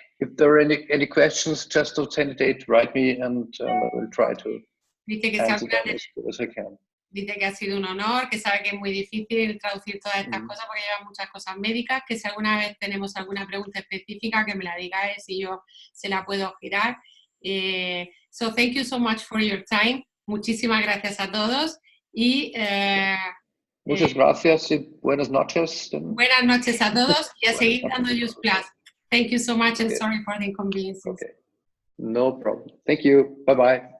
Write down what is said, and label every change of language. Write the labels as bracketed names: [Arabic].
[English] If there are any questions, just don't hesitate, write me, and I will try to answer them as good as I can. [Spanish] Dice que ha sido un honor, que sabe que es muy difícil traducir todas estas cosas porque llevan muchas cosas médicas, que si alguna vez tenemos alguna pregunta específica, que me la digáis y yo se la puedo girar. [English] So thank you so much for your time. [Spanish] Muchísimas gracias a todos y muchas gracias y buenas noches. Buenas noches a todos y a seguir dando Use Plus. [English] Thank you so much and sorry for the inconveniences. Okay. No problem. Thank you. Bye-bye.